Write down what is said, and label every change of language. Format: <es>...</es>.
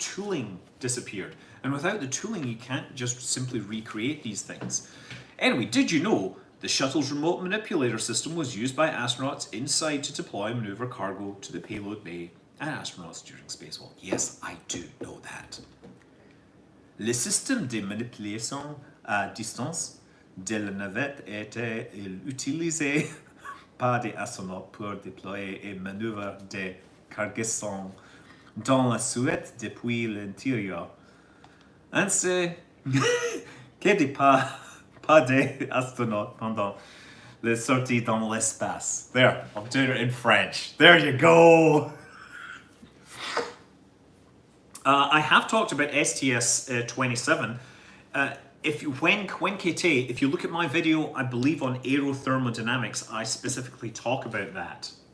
<en>The tooling disappeared. And without the tooling, you can't just simply recreate these things. Anyway, did you know the shuttle's remote manipulator system was used by astronauts inside to deploy and maneuver cargo to the payload bay and astronauts during spacewalk? Yes, I do know that.</en> <fr>Le système de manipulation à distance de la navette était utilisé par des astronautes pour déployer et manœuvrer des cargaisons dans la suite depuis l'intérieur. Ainsi que des pas des astronautes pendant les sorties dans l'espace.</fr> <en>There, I'm doing it in French. There you go. I have talked about STS-27. When KT, if you look at my video, I believe on aerothermodynamics, I specifically talk about that.</en>